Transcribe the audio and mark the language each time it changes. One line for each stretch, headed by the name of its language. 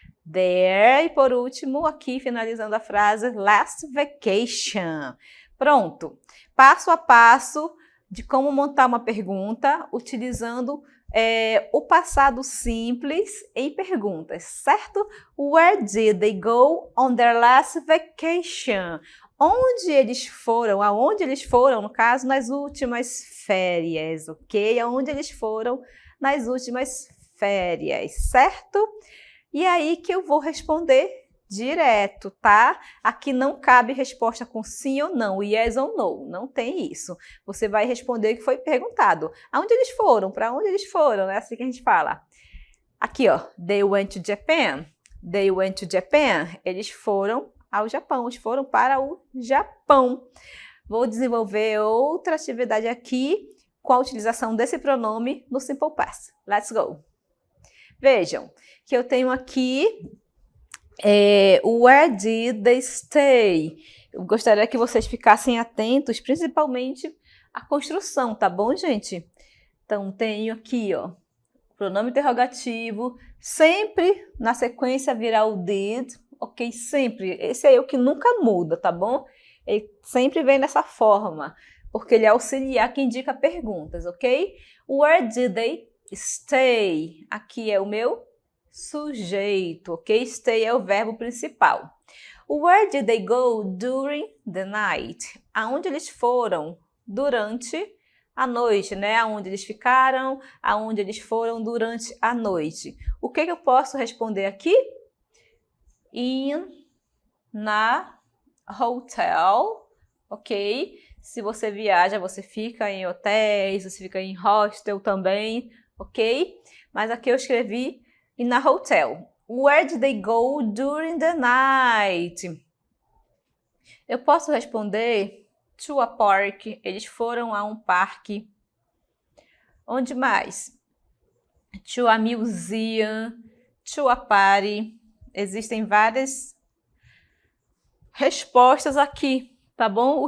English: There.
Portuguese: E por último, aqui finalizando a frase,
English: last vacation.
Portuguese: Pronto. Passo a passo de como montar uma pergunta utilizando o passado simples em perguntas, certo?
English: Where did they go on their last vacation?
Portuguese: Onde eles foram? Aonde eles foram, no caso, nas últimas férias, ok? Aonde eles foram nas últimas férias, certo? E aí que eu vou responder direto, tá? Aqui não cabe resposta com sim ou não, yes ou no, não tem isso. Você vai responder o que foi perguntado. Aonde eles foram? Para onde eles foram? É assim que a gente fala. Aqui, ó,
English: they went to Japan. They went to Japan.
Portuguese: Eles foram ao Japão, eles foram para o Japão. Vou desenvolver outra atividade aqui com a utilização desse pronome no Simple Past.
English: Let's go!
Portuguese: Vejam que eu tenho aqui
English: where did they stay?
Portuguese: Eu gostaria que vocês ficassem atentos, principalmente à construção, tá bom, gente? Então, tenho aqui, ó, pronome interrogativo, sempre na sequência virá o did, ok? Sempre. Esse é o que nunca muda, tá bom? Ele sempre vem dessa forma, porque ele é auxiliar que indica perguntas, ok?
English: Where did they stay?
Portuguese: Aqui é o meu sujeito, ok? Stay é o verbo principal.
English: Where did they go during the night?
Portuguese: Aonde eles foram durante a noite, né? Aonde eles ficaram, aonde eles foram durante a noite. O que eu posso responder aqui? Na hotel, ok? Se você viaja, você fica em hotéis, você fica em hostel também, ok? Mas aqui eu escrevi
English: in a hotel. Where did they go during the night?
Portuguese: Eu posso responder
English: to a park.
Portuguese: Eles foram a um parque. Onde mais?
English: To a museum. To a party.
Portuguese: Existem várias respostas aqui, tá bom?